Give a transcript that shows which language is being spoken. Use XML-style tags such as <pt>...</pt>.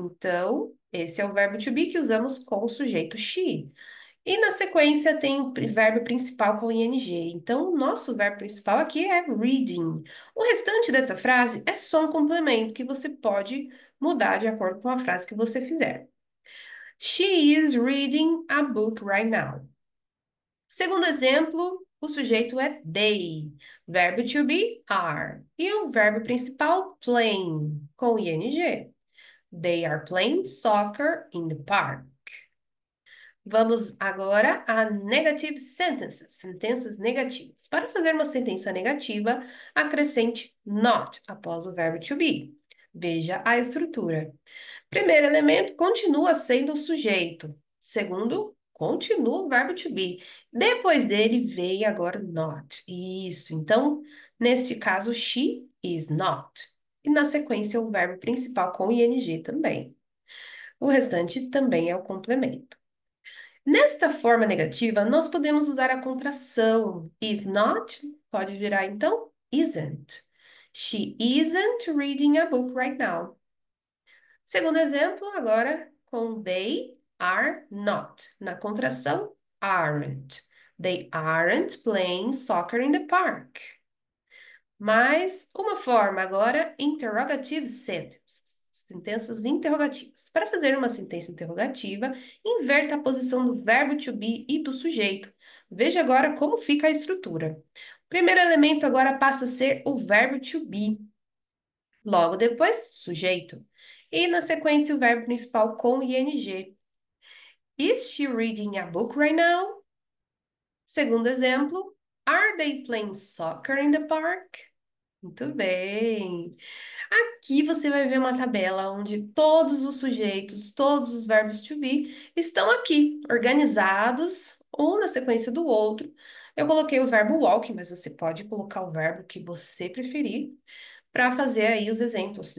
<pt>Então, esse é o verbo to be que usamos com o sujeito she. E na sequência tem o verbo principal com ing. Então, o nosso verbo principal aqui é reading. O restante dessa frase é só um complemento que você pode mudar de acordo com a frase que você fizer.</pt> <en>She is reading a book right now.</en> <pt>Segundo exemplo, o sujeito é they. Verbo to be are. E o verbo principal playing com ing.</pt> <en>They are playing soccer in the park.</en> <pt>Vamos agora a negative sentences, sentenças negativas. Para fazer uma sentença negativa, acrescente not após o verbo to be. Veja a estrutura. Primeiro elemento continua sendo o sujeito. Segundo, continua o verbo to be. Depois dele veio agora not. Isso. Então, neste caso,</pt> <en>she is not.</en> <pt>E na sequência, o verbo principal com ing também. O restante também é o complemento. Nesta forma negativa, nós podemos usar a contração. Is not pode virar então isn't.</pt> <en>She isn't reading a book right now.</en> <pt>Segundo exemplo, agora com</pt> <en>they are not.</en> <pt>Na contração,</pt> <en>aren't. They aren't playing soccer in the park.</en> <pt>Mais uma forma agora, interrogative sentences. Sentenças interrogativas. Para fazer uma sentença interrogativa, inverta a posição do verbo to be e do sujeito. Veja agora como fica a estrutura. O primeiro elemento agora passa a ser o verbo to be. Logo depois, sujeito. E na sequência, o verbo principal com ing.</pt> <en>Is she reading a book right now?</en> <pt>Segundo exemplo,</pt> <en>are they playing soccer in the park?</en> <pt>Muito bem. Aqui você vai ver uma tabela onde todos os sujeitos, todos os verbos to be estão aqui, organizados, um na sequência do outro. Eu coloquei o verbo walk, mas você pode colocar o verbo que você preferir para fazer aí os exemplos.</pt>